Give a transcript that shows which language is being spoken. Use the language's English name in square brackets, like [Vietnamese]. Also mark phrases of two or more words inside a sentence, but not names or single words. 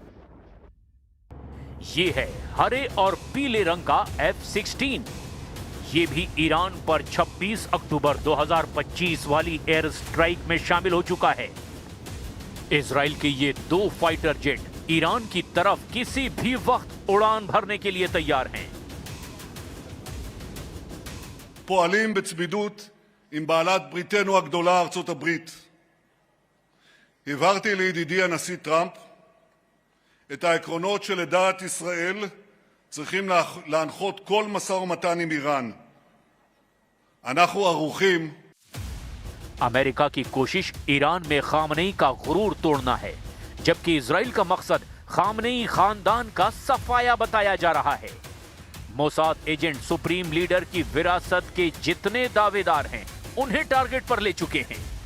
[Hindi] ये है हरे और पीले रंग का F-16। ये भी ईरान पर 26 अक्टूबर 2025 वाली [English] air strike [Hindi] में शामिल हो चुका है। इजराइल के ये दो [English] fighter jet [Hindi] ईरान की तरफ किसी भी वक्त उड़ान भरने के लिए तैयार हैं। [Hebrew] פועלים בצמידות עם בעלת בריתנו הגדולה ארצות הברית. הבהרתי לידידי הנשיא טראמפ את העקרונות שלדעת ישראל צריכים להנחות כל משא ומתן עם איראן. אנחנו ערוכים. [Hindi] अमेरिका की कोशिश ईरान में खामनेई का गुरूर तोड़ना है, जबकि इजराइल का मकसद खामनेई खानदान का सफाया बताया जा रहा है। मोसाद एजेंट [English] supreme leader [Hindi] की विरासत के जितने दावेदार हैं उन्हें टारगेट पर ले चुके हैं।